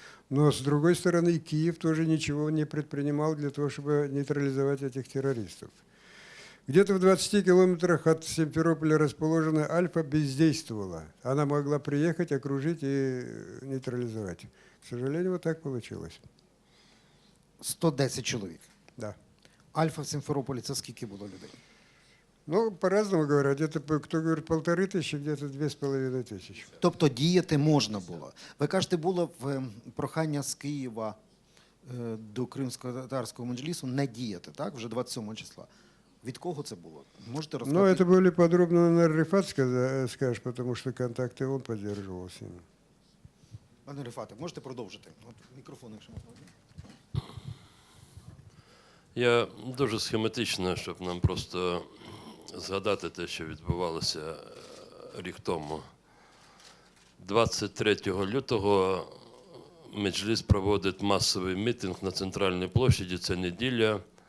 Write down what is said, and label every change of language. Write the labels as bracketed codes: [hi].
[ru] Но, с другой стороны, Киев тоже ничего не предпринимал для того, чтобы нейтрализовать этих террористов. Где-то в 20 километрах от Симферополя расположенная Альфа бездействовала. Она могла приехать, окружить и нейтрализовать. К сожалению, вот так получилось. [uk] 110 чоловік. [ru] Да. [uk] Альфа в Симферополі – це скільки було людей? [ru] Ну, по-разному говорят. Где-то, кто говорит, 1500, где-то 2500. [uk] Тобто діяти можна було. Ви кажете, було прохання з Києва до кримсько-татарського меджлісу не діяти, так? Вже 27 числа. Від кого це було? Можете [ru] Ну, [uk] розказати? [ru] это более подробно, наверное, Рифат скажешь, потому что контакты он поддерживал с ним. [uk] Пане Рифате, можете продовжити? От мікрофон, якщо можна. Я дуже схематично, щоб нам просто згадати те, що відбувалося рік тому. 23 лютого Меджліс проводить масовий мітинг на Центральній площаді, це неділя.